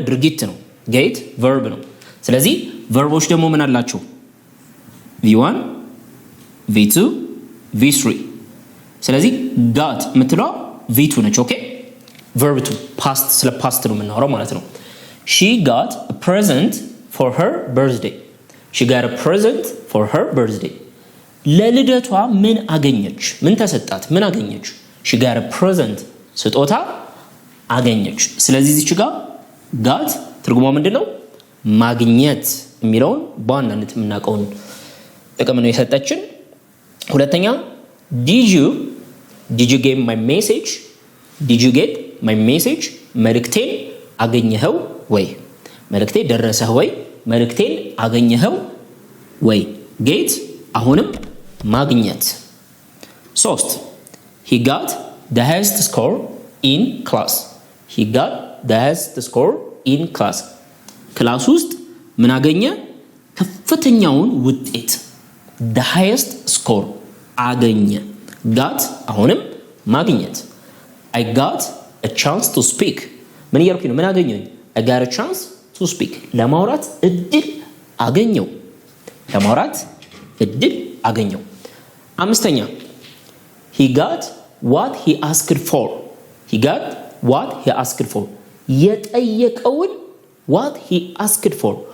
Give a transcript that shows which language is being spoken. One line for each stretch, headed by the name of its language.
Amharic: ድርጊት ነው። ጌት ቨርብ ነው። ስለዚህ ቨርቦች ደግሞ ምን አላቸው? v1 v2 v3። ስለዚህ ጋት የምትለው v2 ነች። ኦኬ ቨርብ 2 ፓስት፣ ስለ ፓስት ነው የምናወራው ማለት ነው።
English: she got a present for her birthday. she got a present for her birthday.
Amharic: ለልደቷ ምን አገኘች? ምን ተሰጣት? ምን አገኘች?
English: she got a present
Amharic: ስጦታ አገኘች። ስለዚህ እዚህ ጋር ጋት ትርጉሟ ምንድነው? ማግኘት የሚለውን በዋናነት የምናውቀውን ጥቅም ነው የሰጠችን። ሁለተኛ
English: did you get my message? did you get my message?
Amharic: መልእክቴን አገኘኸው ወይ? መልእክቴ ደረሰህ ወይ? መልእክቴን አገኘኸው ወይ? ጌት አሁንም ማግኘት። ሶስት
English: he got the highest score in class. he got the highest score in class.
Amharic: ክላስ ውስጥ ምን አገኘ? ከፍተኛውን ውጤት
English: the highest score
Amharic: አገኘ። got አሁንም ማግኘት።
English: I got a chance to speak.
Amharic: ምን እያልኩኝ ነው? ምን አገኘኝ?
English: I got a chance to speak.
Amharic: ለማውራት እድል አገኘው። ለማውራት እድል አገኘው። አምስተኛ
English: he got what he asked for. he got what he asked for.
Amharic: የጠየቀውን
English: what he asked for.